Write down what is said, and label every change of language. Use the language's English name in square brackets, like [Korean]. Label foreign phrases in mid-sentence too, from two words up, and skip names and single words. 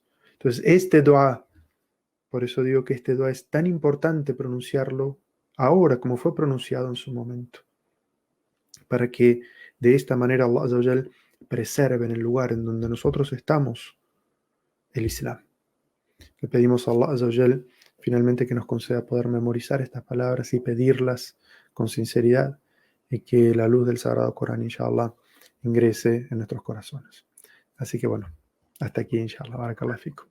[Spanish] Entonces, este dua, por eso digo que este dua es tan importante pronunciarlo ahora como fue pronunciado en su momento, para que de esta manera [Arabic] الله عز وجل [Spanish] preserve en el lugar en donde nosotros estamos el Islam. Le pedimos a [Arabic] الله عز وجل [Spanish] finalmente que nos conceda poder memorizar estas palabras y pedirlas con sinceridad y que la luz del Sagrado Corán, inshallah, ingrese en nuestros corazones. Así que bueno, hasta aquí, inshallah. [Arabic] بارك الله فيكم.